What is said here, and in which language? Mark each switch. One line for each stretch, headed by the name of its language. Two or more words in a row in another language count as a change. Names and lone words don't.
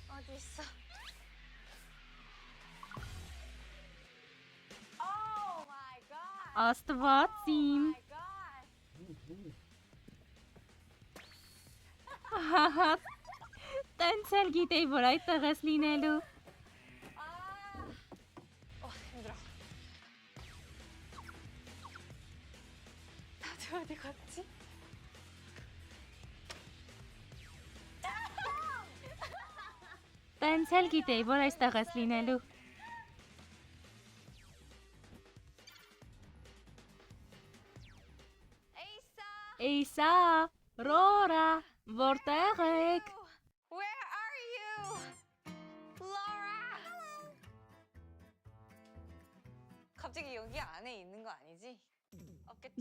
Korean: 있어.
English: Oh my god.
Armenian: Աստված իմ։
English: My god.
Armenian: Հահա։ Տենց էլ գիտեի, որ այդտեղ ես լինելու։
Korean: 힘들어. 다들 어디 갔지?
Armenian: Տենց էլ գիտեի, որ այստեղ ես լինելու։
Korean: 에이사.
Armenian: Էյսա, Ռորա, որտեղ եք։
English: Where are you? Laura.
Korean: 갑자기 여기 안에 있는 거 아니지? 없겠죠?